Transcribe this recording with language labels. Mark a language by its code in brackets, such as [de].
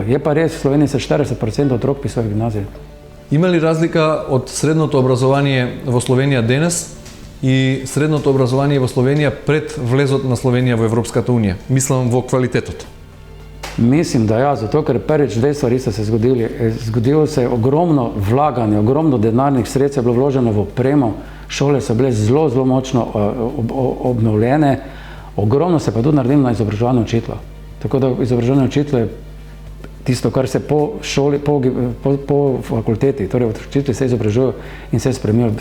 [sl] Je pa res, v Sloveniji se 40% otrok pisuje v gimnaziji. [mk] Има ли разлика од средното образование во Словенија денес и средното образование во Словенија пред влезот на Словенија во Европската Унија? Мислам во квалитетот. [sl] Mislim, da ja, zato ker prvič dve stvari so se zgodili. Zgodilo se je ogromno vlaganje, ogromno denarnih sredstev je bilo vloženo v opremo, šole so bile zelo, zelo močno obnovljene, ogromno se pa tudi naredilo na izobraževanju učiteljev. Tako da izobraževanje učiteljev je tisto, kar se po šoli, po fakulteti, torej učitelji se izobražujejo in se spremljajo.